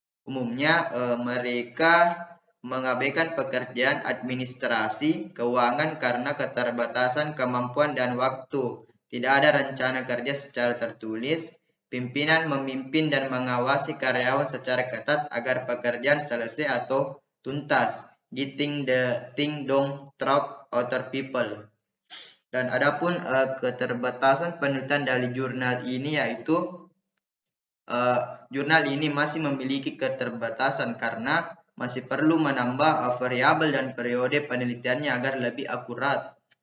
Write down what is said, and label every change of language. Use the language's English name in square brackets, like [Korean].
[Indonesian] Umumnya mereka mengabaikan pekerjaan administrasi keuangan karena keterbatasan kemampuan dan waktu. Tidak ada rencana kerja secara tertulis. Pimpinan memimpin dan mengawasi karyawan secara ketat agar pekerjaan selesai atau tuntas. [English] Getting the thing done through other people. [Indonesian] Dan adapun keterbatasan penelitian dari jurnal ini yaitu jurnal ini masih memiliki keterbatasan karena masih perlu menambah variabel dan periode penelitiannya agar lebih akurat.